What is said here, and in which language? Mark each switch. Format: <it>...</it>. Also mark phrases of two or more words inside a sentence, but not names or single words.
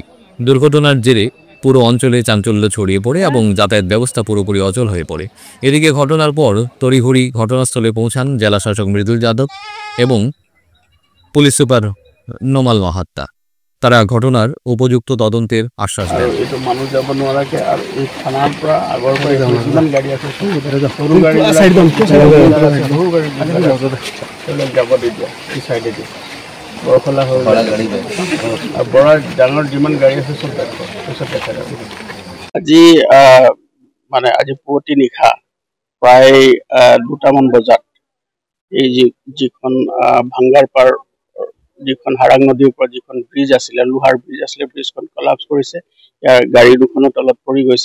<bn>দুর্ঘটনার জেরে পুরো অঞ্চলে চাঞ্চল্য ছড়িয়ে পড়ে এবং যাতায়াত ব্যবস্থা পুরোপুরি অচল হয়ে পড়ে। এদিকে ঘটনার পর তড়িঘড়ি ঘটনাস্থলে পৌঁছান জেলা শাসক মৃদুল যাদব এবং পুলিশ সুপার নোমাল মাহাত্তা। তারা ঘটনার উপযুক্ত তদন্তের আশ্বাস দেন।</bn> <as>মানুষ যাব নোৱাৰাকে আৰু এই থানাৰ পৰা আগৰ পৰা যিমান গাড়ী আছে সৰু গাড়ী যাব দিয়া এই চাইডেদি বৰখলা হৈ আৰু বৰা ডাঙৰ যিমান গাড়ী আছে চব দেখা যাব। আজি মানে আজি পুৱতি নিশা প্ৰায় 2টামান বজাত এই যিখন ভাঙ্গাৰ পাৰ যিখন হাৰাং নদীৰ ওপৰত যিখন ব্ৰিজ আছিলে, লোহাৰ ব্ৰিজ আছিলে, ব্ৰিজখন কলাপছ কৰিছে, ইয়াৰ গাড়ী দুখনৰ তলত পৰি গৈছে।</as>